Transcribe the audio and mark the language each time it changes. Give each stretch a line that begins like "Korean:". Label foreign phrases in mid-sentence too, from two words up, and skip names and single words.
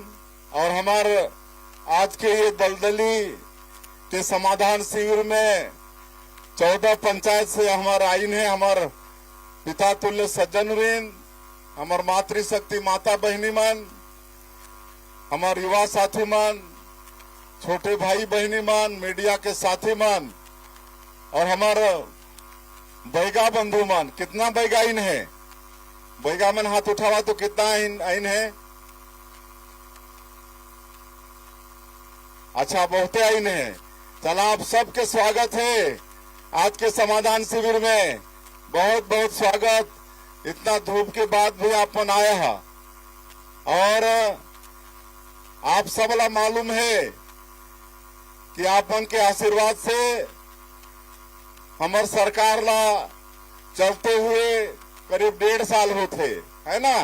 Chhattisgarhi: और हमार आज के ये दलदली के समाधान शिविर में 14 पंचायत से हमारे आइन है, हमार पिता तुल्य सज्जन ऋण, हमार मातृशक्ति माता बहनी मन, हमार युवा साथी मन, छोटे भाई बहनी मन, मीडिया के साथी मन, और हमारा बैगा बंधु मन। कितना बैगा आइन है? बैगा मन हाथ उठावा तो कितना आइन है? अच्छा, बहुते आइन है। चला, आप सबके स्वागत है आज के समाधान शिविर में, बहुत बहुत स्वागत। इतना धूप के बाद भी आप मन आया है, और आप सबला मालूम है कि आप मन के आशीर्वाद से हमार सरकार ला चलते हुए करीब 1.5 साल होते, है ना।